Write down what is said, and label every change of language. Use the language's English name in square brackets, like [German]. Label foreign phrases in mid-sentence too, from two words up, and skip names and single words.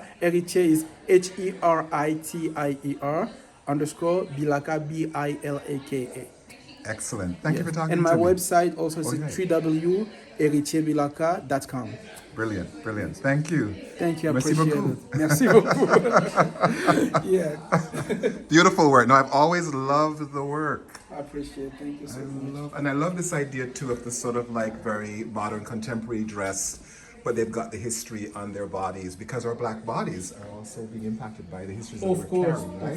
[English] Heritier is HERITIER _ Bilaka BILAKA. Excellent. Thank you for talking to and me. my website also is Okay. www.heritierbilaka.com. Brilliant. Thank you. Thank you, I Merci appreciate beaucoup. it. [French] Merci beaucoup. [English] Yeah, Beautiful work. No, I've always loved the work. I appreciate it. Thank you so much. I love this idea too of the sort of like very modern contemporary dress, but they've got the history on their bodies, because our black bodies are also being impacted by the histories that we're carrying, right?